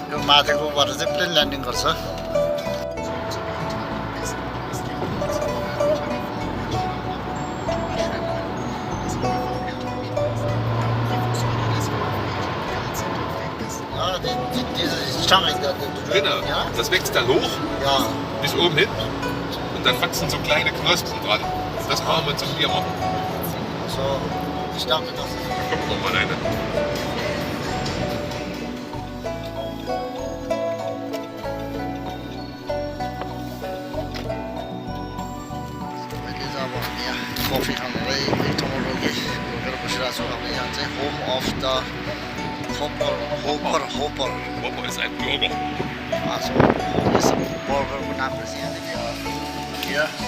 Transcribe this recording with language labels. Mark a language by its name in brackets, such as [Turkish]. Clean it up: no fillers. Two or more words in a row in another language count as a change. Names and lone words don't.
[Nepali] माथिकोबाट चाहिँ प्लेन ल्यान्डिङ गर्छ [German] Diese Stange, Genau, ja? das wächst dann hoch Ja. bis oben hin und dann wachsen so kleine Knospen dran. Und das brauchen wir zum Biermann. So, ich dachte das. Da kommt noch mal eine. [Nepali] मैले चाहिँ अब यहाँ कफी खानलाई एक ठाउँमा रोकेर बसिरहेको छु अब यहाँ चाहिँ [English] Home of the Hopper [German] Wopper ist ein Burger. [English] So home is a burger [Nepali] नाम रहेछ यहाँ [English] here